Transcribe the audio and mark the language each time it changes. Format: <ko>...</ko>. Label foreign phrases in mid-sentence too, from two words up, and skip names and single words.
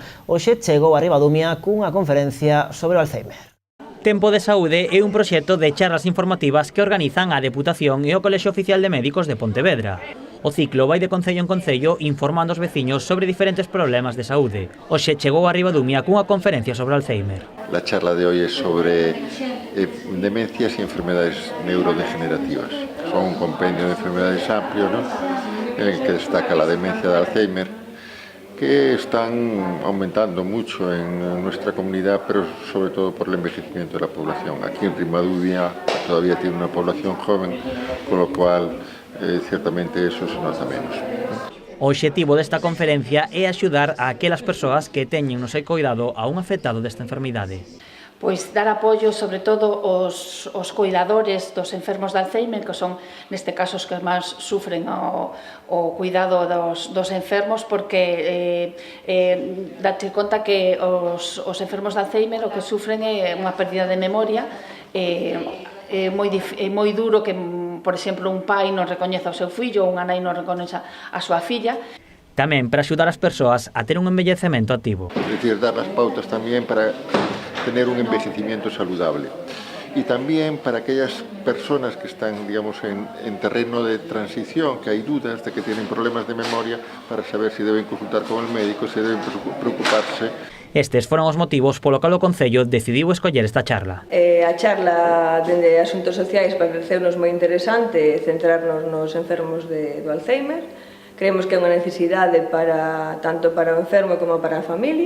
<gl>Hoxe chegou a Ribadumia cunha conferencia sobre o Alzheimer. Tempo de Saúde é un proxecto de charlas informativas que organizan a Deputación e o Colexio Oficial de Médicos de Pontevedra. O ciclo vai de concello en concello informando os veciños sobre diferentes problemas de saúde. Hoxe chegou a Ribadumia cunha conferencia sobre Alzheimer.</gl> <es>La charla de hoy es sobre demencias y enfermedades neurodegenerativas. Son un compendio de enfermedades amplio, ¿no?, en el que destaca la demencia de Alzheimer, que están aumentando mucho en nuestra comunidad, pero sobre todo por el envejecimiento de la población. Aquí en Ribadumia todavía tiene una población joven, con lo cual ciertamente eso se nota menos.</es> <gl>O obxectivo desta conferencia é axudar a aquelas persoas que teñen no seu cuidado a un afectado desta enfermidade. Pois dar apoio sobre todo aos cuidadores dos enfermos de Alzheimer, que son neste caso os que máis sufren o cuidado dos enfermos, porque date conta que os enfermos de Alzheimer o que sufren é unha pérdida de memoria. É moi duro que, por exemplo, un pai non recoñeza o seu fillo ou unha nai non recoñeza a súa filla. Tamén para axudar as persoas a ter un envellecemento activo.</gl> <es>Es decir, dar las pautas también para tener un envejecimiento saludable. Y también para aquellas personas que están, digamos, en terreno de transición, que hay dudas de que tienen problemas de memoria, para saber si deben consultar con el médico, si deben preocuparse.</es> <gl>Estes foron os motivos polo cal o Concello decidiu escoller esta charla. A charla dende Asuntos Sociais pareceunos moi interesante centrarnos nos enfermos do Alzheimer. Creemos que é unha necesidade tanto para o enfermo como para a familia.</gl>